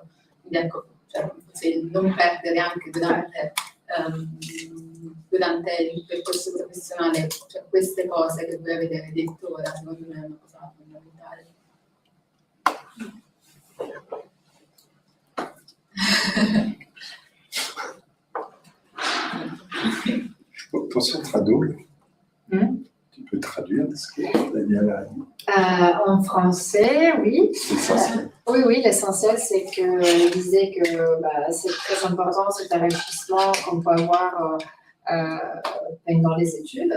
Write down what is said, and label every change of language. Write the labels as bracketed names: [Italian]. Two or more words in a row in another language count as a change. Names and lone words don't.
[Italian] Quindi ecco, cioè, non perdere anche durante il percorso professionale, cioè, queste cose che voi avete detto ora, secondo me è una cosa fondamentale. Posso tradurre? [French] Tu peux traduire ce que Daniel a dit? En français, oui. L'essentiel. Oui, l'essentiel, c'est qu'il disait que c'est très important cet enrichissement qu'on peut avoir pendant les études.